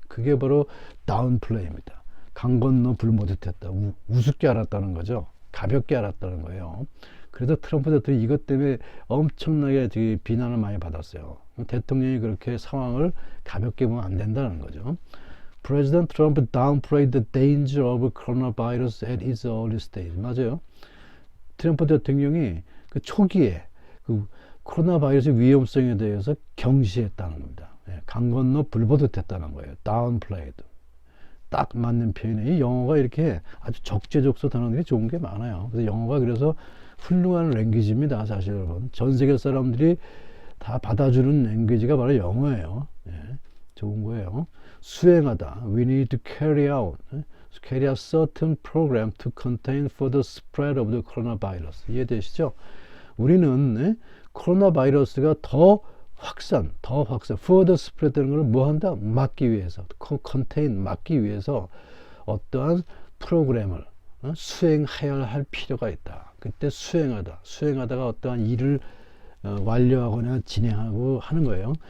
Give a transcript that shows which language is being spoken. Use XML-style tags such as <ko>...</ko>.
<ko>그게 바로 다운플레이입니다. 강 건너 불 보듯 했다. 우습게 알았다는 거죠. 가볍게 알았다는 거예요. 그래서 트럼프 대통령이 이것 때문에 엄청나게 비난을 많이 받았어요. 대통령이 그렇게 상황을 가볍게 보면 안 된다는 거죠.</ko> <en>President Trump downplayed the danger of coronavirus at its early stage.</en> <ko>맞아요. 트럼프 대통령이 그 초기에 그 코로나 바이러스 위험성에 대해서 경시했다는 겁니다. 강 건너 불보듯 했다는 거예요.</ko> <en>downplayed.</en> <ko>딱 맞는 표현이 영어가 이렇게 아주 적재적소 단어들이 좋은 게 많아요. 그래서 영어가 그래서 훌륭한 랭귀지입니다. 사실 여러분. 전 세계 사람들이 다 받아주는 랭귀지가 바로 영어예요. 좋은 거예요. 수행하다.</ko> <en>We need to carry out. carry out certain program to contain further spread of the coronavirus.</en> <ko>이해되시죠? 우리는 네? 코로나 바이러스가 더 확산, further spread 되는 걸 뭐 한다? 막기 위해서, contain, 막기 위해서 어떠한 프로그램을 수행해야 할 필요가 있다. 그때 수행하다가 어떠한 일을 완료하거나 진행하고 하는 거예요.</ko>